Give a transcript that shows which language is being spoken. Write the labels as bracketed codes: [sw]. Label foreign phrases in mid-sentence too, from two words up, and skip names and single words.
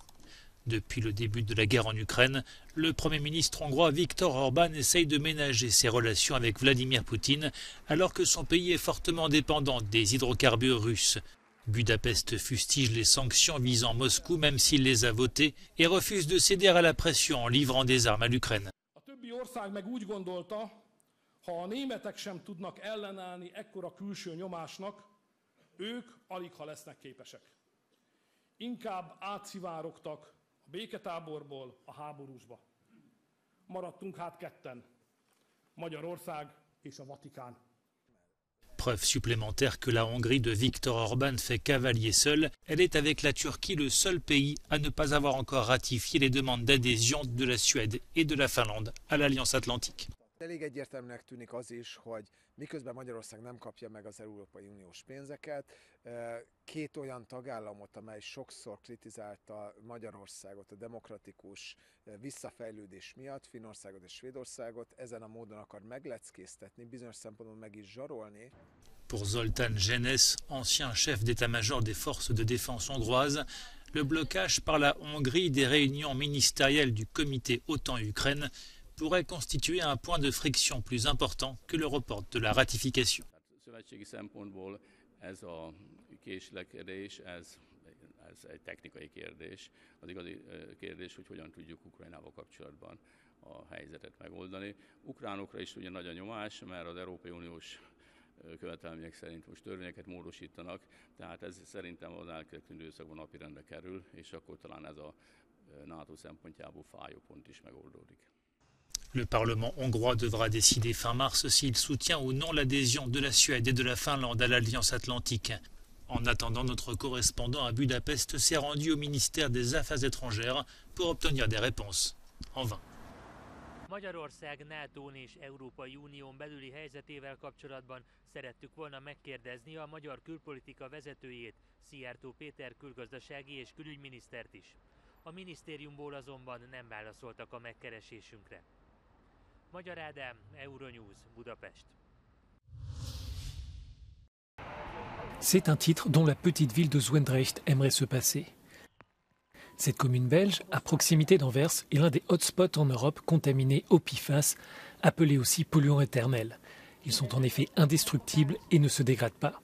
[fr] Depuis le début de la guerre en Ukraine, le Premier ministre hongrois Viktor Orban essaye de ménager ses relations avec Vladimir Poutine alors que son pays est fortement dépendant des hydrocarbures russes. Budapest fustige les sanctions visant Moscou même s'il les a votées et refuse de céder à la pression en livrant des armes à l'Ukraine. [hu] Ha a németek sem tudnak ellenállni ekkora külső nyomásnak, ők aligha lesznek képesek. Inkább átszivárogtak a béketáborból a háborúsba. Maradtunk hát ketten, Magyarország és a Vatikán. [fr] Preuve supplémentaire que la Hongrie de Viktor Orban fait cavalier seul, elle est avec la Turquie le seul pays à ne pas avoir encore ratifié les demandes d'adhésion de la Suède et de la Finlande à l'Alliance Atlantique. [hu] Elég egyértelműnek tűnik az is, hogy miközben Magyarország nem kapja meg az Európai Uniós pénzeket, két olyan tagállamot, amely sokszor kritizálta Magyarországot a demokratikus visszafejlődés miatt, Finnországot és Svédországot, ezen a módon akar megleckéztetni, bizonyos szempontból meg is zsarolni. [fr] Pour Zoltán Genes, ancien chef d'état-major des forces de défense hongroises, le blocage par la Hongrie des réunions ministérielles du comité OTAN-Ukraine pourrait constituer un point de friction plus important que le report de la ratification. [hu] Szövetségi szempontból ez a késlekedés, ez egy technikai kérdés. Az igazi kérdés, hogy hogyan tudjuk Ukrajnával kapcsolatban a helyzetet megoldani. Ukránokra is ugye nagy a nyomás, mert az Európai Uniós követelmények szerint most törvényeket módosítanak, tehát ez szerintem az elkövetkező időszakban napirendre kerül, és akkor talán ez a NATO szempontjából fájó pont is megoldódik. [fr] Le Parlement hongrois devra décider fin mars s'il soutient ou non l'adhésion de la Suède et de la Finlande à l'Alliance Atlantique. En attendant, notre correspondant à Budapest s'est rendu au ministère des Affaires étrangères pour obtenir des réponses. En vain. [hu] Magyarország NATO-n és Európai Unión belüli helyzetével kapcsolatban szerettük volna megkérdezni a magyar külpolitika vezetőjét, Szijjártó Péter külgazdasági és külügyminisztert is. A minisztériumból azonban nem válaszoltak a megkeresésünkre. Magyar Ádám, Euronews, Budapest. [fr] C'est un titre dont la petite ville de Zwijndrecht aimerait se passer. Cette commune belge, à proximité d'Anvers, est l'un des hotspots en Europe contaminés au PFAS, appelés aussi polluants éternels. Ils sont en effet indestructibles et ne se dégradent pas.